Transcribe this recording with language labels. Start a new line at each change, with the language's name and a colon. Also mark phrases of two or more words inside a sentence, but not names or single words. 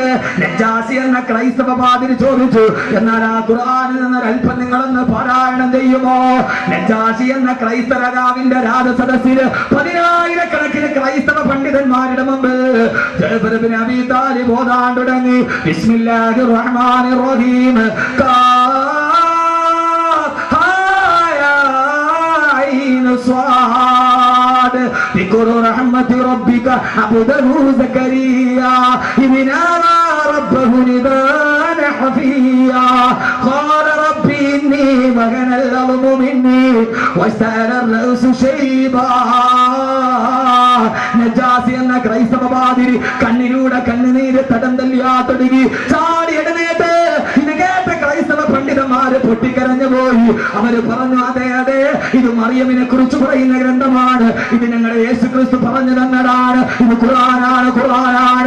Malayalam: നജാഷി എന്ന ക്രൈസ്തവ പാതിരി ചോദിച്ചു, എന്നാൽ ആ ഖുർആനിൽ നിന്ന് അല്പം നിങ്ങളൊന്ന് പാരായണം ചെയ്യുമോ? നജാഷി എന്ന ക്രൈസ്തവ രാജാവിന്റെ രാജസദസ്സിൽ 10,000-കണക്കിന് ക്രൈസ്തവ പണ്ഡിതന്മാരുടെ മുമ്പ് ജഅഫർ ഇബ്നു അബീ താലിബ് ഓതാൻ തുടങ്ങി.
Arabic: بسم الله الرحمن الرحيم. ذكر رحمة ربك عبده زكريا إذ نادى ربه نداء خفيا قال ربي إني وهن العظم مني واشتعل الرأس شيبا.
Malayalam: നജാസി എന്ന ക്രൈസ്തവ പാതിരി കണ്ണിലൂടെ കണ്ണുനീര് തടം തല്ലിയാ തുടങ്ങി ചാടി എഴുന്നേറ്റ്. ഇത് കേട്ട ക്രൈസ്തവ പണ്ഡിതന്മാര് പൊട്ടിക്കരഞ്ഞു പോയി. അവര് പറഞ്ഞു, അതെ അതെ, ഇത് മറിയമിനെ കുറിച്ച് പറയുന്ന ഗ്രന്ഥമാണ്, ഇത് ഞങ്ങളുടെ യേശു ക്രിസ്തു പറഞ്ഞു തന്നതാണ്, ഇത് ഖുർആനാണ്, ഖുർആനാണ്.